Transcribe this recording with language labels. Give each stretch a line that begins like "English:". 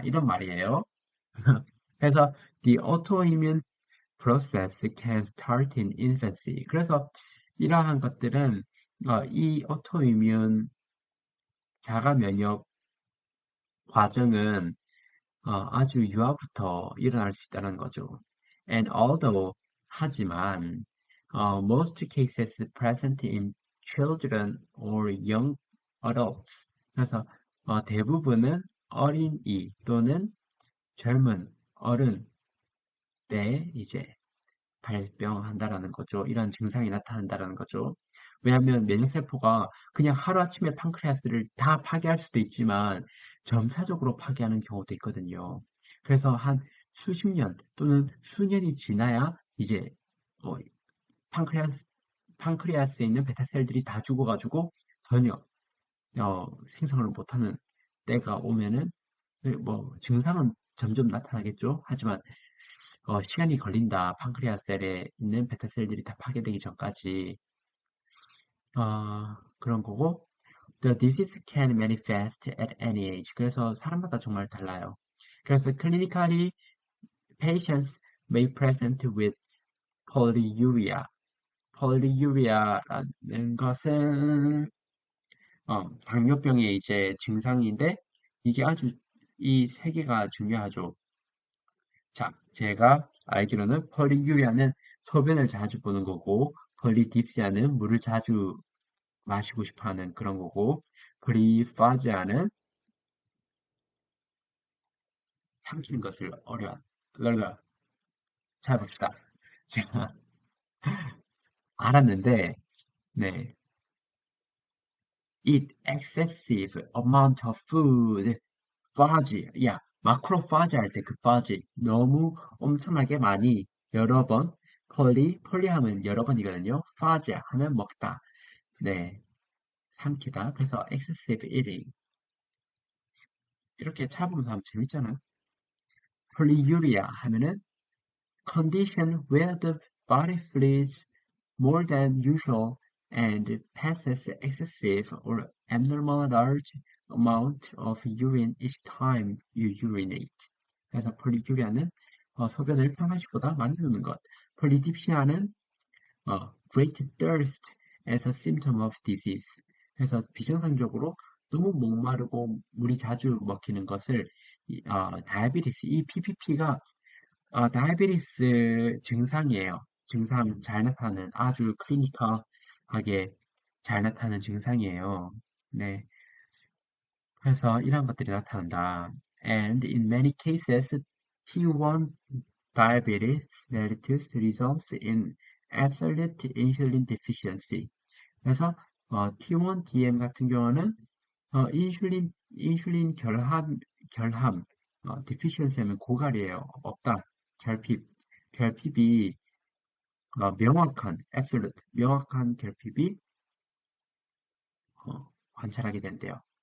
Korean: 이런 말이에요. 그래서,
English: the autoimmune process can start in infancy.
Korean: 그래서 이러한 것들은 이 오토이뮨 자가 면역 과정은 아주 유아부터 일어날 수 있다는 거죠.
English: And although
Korean: 하지만
English: most cases present in children or young adults.
Korean: 그래서 대부분은 어린이 또는 젊은 어른 때 이제 발병한다라는 거죠. 이런 증상이 나타난다라는 거죠. 왜냐하면 면역세포가 그냥 하루아침에 판크레아스를 다 파괴할 수도 있지만 점차적으로 파괴하는 경우도 있거든요. 그래서 한 수십 년 또는 수년이 지나야 이제 어, 판크레아스, 판크레아스에 있는 베타셀들이 다 죽어가지고 전혀 생성을 못하는 때가 오면은 증상은 점점 나타나겠죠. 하지만 시간이 걸린다. 판크리아셀에 있는 베타셀들이 다 파괴되기 전까지. 그런 거고.
English: The disease can manifest at any age.
Korean: 그래서 사람마다 정말 달라요. 그래서
English: clinically patients may present with polyuria.
Korean: polyuria라는 것은 당뇨병의 이제 증상인데 이게 아주 이 세 개가 중요하죠. 자, 제가 알기로는 폴리유리아는 소변을 자주 보는 거고 폴리딥시아는 물을 자주 마시고 싶어 하는 그런 거고 프리파지아는 삼키는 것을 어려워. 잘 봅시다. 제가 알았는데 네.
English: eat excessive amount of food.
Korean: 파지, 야, 마크로파지 할 때 그 파지 너무 엄청나게 많이 여러 번 폴리 하면 여러 번이거든요. 파지 하면 먹다. 네, 삼키다. 그래서
English: excessive eating
Korean: 이렇게 차분해서 하면 재밌잖아. polyuria 하면은
English: condition where the body flees more than usual and passes excessive or abnormal large amount of urine each time you urinate.
Korean: 그래서 폴리주리아는 소변을 평상시보다 많이 누는 것.
English: 폴리딥시아는 great thirst as a symptom of disease.
Korean: 그래서 비정상적으로 너무 목마르고 물이 자주 먹히는 것을 다이아베티스 이 PPP가 다이아베티스 증상이에요. 증상 잘 나타나는 아주 클리니컬하게 잘 나타나는 증상이에요. 네. 그래서 이런 것들이 나타난다.
English: And in many cases, T1 diabetes mellitus results in absolute insulin deficiency.
Korean: 그래서 T1DM 같은 경우는 인슐린 결함, deficiency하면 고갈이에요. 없다. 결핍이 명확한, absolute, 명확한 결핍이 관찰하게 된대요.